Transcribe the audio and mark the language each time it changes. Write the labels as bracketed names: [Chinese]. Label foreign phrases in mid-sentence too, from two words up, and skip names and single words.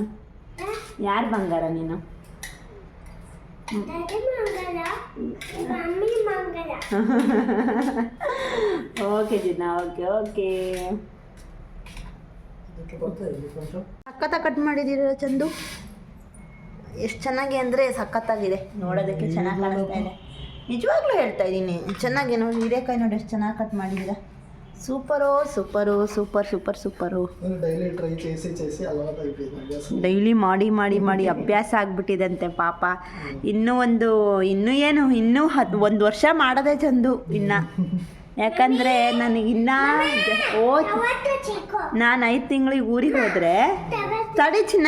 [Kannada] ಯಾರು ಬಂಗಾರ ನೀನು? ಓಕೆ ಚಿನ್ನ, ಓಕೆ ಓಕೆ. ಸಖತ್ತ ಕಟ್ ಮಾಡಿದ್ದೀರ ಚಂದು. ಎಷ್ಟು ಚೆನ್ನಾಗಿ ಅಂದರೆ ಸಖತ್ತಾಗಿದೆ. ನೋಡೋದಕ್ಕೆ ಚೆನ್ನಾಗಿ ಕಾಣಿಸ್ತಾ ಇದೆ. ನಿಜವಾಗ್ಲೂ ಹೇಳ್ತಾ ಇದ್ದೀನಿ, ಚೆನ್ನಾಗಿ ನೋಡಿ. ಹೀರೆಕಾಯಿ ನೋಡಿ ಎಷ್ಟು ಚೆನ್ನಾಗಿ ಕಟ್ ಮಾಡಿದ್ದೀರ. [English] super super super super super. daily try [Telugu] చేసి ಅಲವಾಟ್ అయిపోయింది. [Kannada] ಡೈಲಿ ಮಾಡಿ ಮಾಡಿ ಮಾಡಿ ಅಭ್ಯಾಸ ಆಗ್ಬಿಟ್ಟಿದಂತೆ ಪಾಪ. ಇನ್ನೂ ಇನ್ನೂ 1 ವರ್ಷ ಮಾಡೋದೇ ಚಂದು ಇನ್ನು. ಯಾಕಂದರೆ ನನಗಿನ್ನ ನಾನು 5 ತಿಂಗಳಿಗೆ ಊರಿಗೆ ಹೋದರೆ ತಡಿ ಚಿನ್ನ.